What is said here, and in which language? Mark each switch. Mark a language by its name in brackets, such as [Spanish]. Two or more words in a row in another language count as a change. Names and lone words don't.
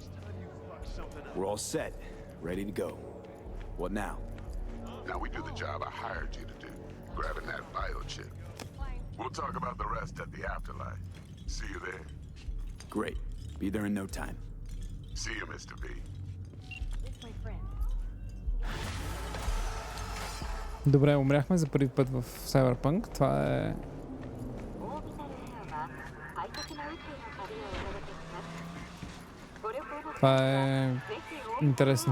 [English] We're all set, ready to go. What now? Now we do the job I hired you to do, grabbing that biochip. We'll talk about the rest at the afterlife. See you there. Great. Be there in no time. See you, Mr. V. It's my friend. [Bulgarian] Добре, умряхме за първи път в Cyberpunk. Това е... Това е интересно.